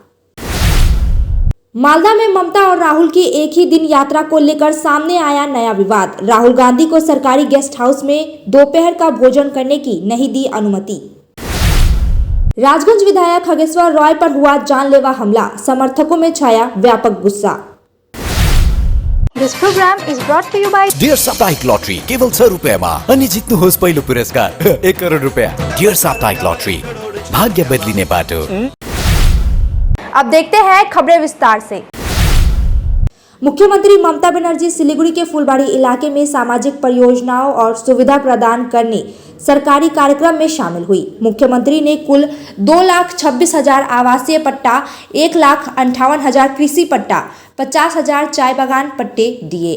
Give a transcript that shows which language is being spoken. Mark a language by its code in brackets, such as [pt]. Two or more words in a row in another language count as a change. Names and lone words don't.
[hi] मालदा में ममता और राहुल की एक ही दिन यात्रा को लेकर सामने आया नया विवाद। राहुल गांधी को सरकारी गेस्ट हाउस में दोपहर का भोजन करने की नहीं दी अनुमति। राजगंज विधायक खगेश्वर रॉय पर हुआ जानलेवा हमला, समर्थकों में छाया व्यापक गुस्सा। [en] This program is brought to you by [ne] डियर साप्ताहिक लॉटरी केवल 100 रुपैयामा अनि जित्नुहोस् पहिलो पुरस्कार 1 करोड रुपैयाँ। डियर साप्ताहिक लॉटरी, भाग्य बदलिने बाटो। [hi] अब देखते हैं खबरें विस्तार से। मुख्यमंत्री ममता बनर्जी सिलीगुड़ी के फुलबाड़ी इलाके में सामाजिक परियोजनाओं और सुविधा प्रदान करने सरकारी कार्यक्रम में शामिल हुई। मुख्यमंत्री ने कुल 2,26,000 आवासीय पट्टा, 1,58,000 कृषि पट्टा, 50,000 चाय बागान पट्टे दिए।